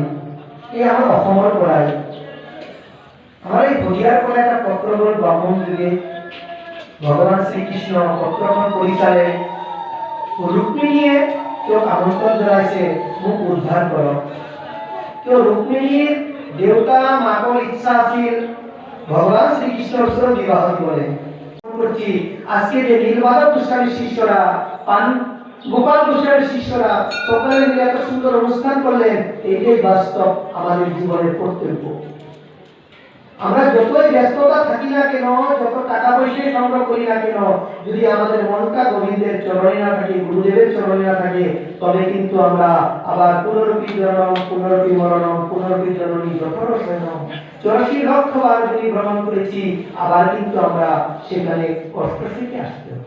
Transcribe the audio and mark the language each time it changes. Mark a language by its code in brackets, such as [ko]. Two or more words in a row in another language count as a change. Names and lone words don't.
[as] এই আমাৰ অসমৰ পৰাই আমাৰ এই ভদিয়াৰ পৰা এটা পত্ৰ গ'ল ব্ৰাহ্মণ যোগে। ভগৱান শ্ৰীকৃষ্ণ পত্ৰখন পঢ়ি চালে ৰুক্মিণীয়ে তেওঁক আমন্ত্ৰণ জনাইছে মোক উদ্ধাৰ কৰক। কিয় ৰুক্মিণীৰ দেউতা মাকৰ ইচ্ছা আছিল ভগৱান শ্রীকৃষ্ণের ওসর বিবাহ দিবলে করছি। [bn] আজকে যে নীলমাধব গোস্বামীর শিষ্যরা গোপাল গোস্বামীর শিষ্যরা সকলে মিলে এত সুন্দর অনুষ্ঠান করলেন, এটাই বাস্তব আমাদের জীবনের কর্তব্য। আমরা যতই ব্যস্ততা থাকি না কেন, যত টাকা পয়সা সংগ্রহ করি না কেন, যদি আমাদের মনটা গোবিন্দের চরণে না থাকে, গুরুদেবের চরণে না থাকে, তবে কিন্তু আমরা আবার [sa] পুনরপি জনম পুনরপি মরণম পুনরপি জননী যথরসয়নম [bn] 84 লক্ষ বার যদি ভ্রমণ করেছি, আবার কিন্তু আমরা সেখানে কষ্ট থেকে আসতে হবে।